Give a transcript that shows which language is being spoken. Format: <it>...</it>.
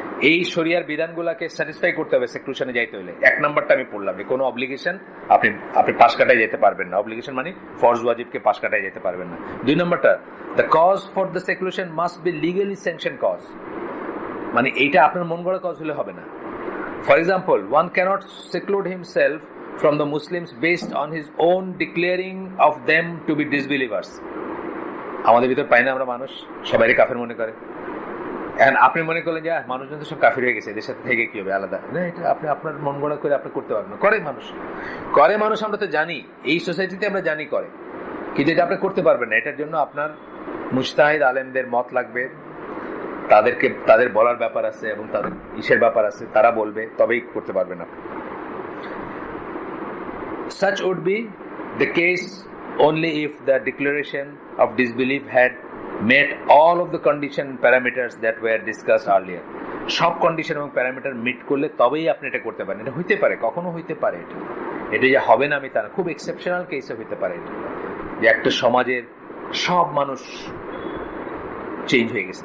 <bn>এই শরিয়ার বিধানগুলোকে স্যাটিসফাই করতে হবে সেকুলেশনে যাইতে হলে। এক নাম্বারটা আমি পড়লাম, কোনো অব্লিগেশন আপনি পাশ কাটায় যেতে পারবেন না, অব্লিগেশন মানে ফরজ ওয়াজিবকে পাশ কাটায় যেতে পারবেন না। দুই নাম্বারটা,</bn> <en>the cause for the seclusion must be legally sanction cause,</en> <bn>মানে এইটা আপনার মন গড়া কজ হলে হবে না।</bn> <en>For example, one cannot seclude himself from the Muslims based on his own declaring of them to be disbelievers.</en> <bn>আমাদের ভিতর পাই না আমরা মানুষ, সবাই কাফের মনে করে। এখন আপনি মনে করলেন যে মানুষজন তো সব কাফের হয়ে গেছে, এদের সাথে থেকে কি হবে আলাদা না, এটা আপনি আপনার মন গড়া করে আপনি করতে পারবেন না। করে মানুষ, আমরা তো জানি, এই সোসাইটিতে আমরা জানি করে, কিন্তু এটা আপনি করতে পারবেন না। এটার জন্য আপনার মুজতাহিদ আলেমদের মত লাগবে, তাদের বলার ব্যাপার আছে এবং তাদের ইসের ব্যাপার আছে, তারা বলবে, তবেই করতে পারবেন আপনি।</bn> <en>Such would be the case only if the declaration of disbelief had met all of the condition parameters that were discussed earlier.</en> <bn>সব কন্ডিশন এবং প্যারামিটার মিট করলে তবেই আপনি এটা করতে পারেন। এটা হইতে পারে, কখনো হইতে পারে, এটা যে হবে না আমি তা না, খুব এক্সেপশনাল কেসে হইতে পারে এটা, যে একটা সমাজের সব মানুষ চেঞ্জ হয়ে গেছে।</bn>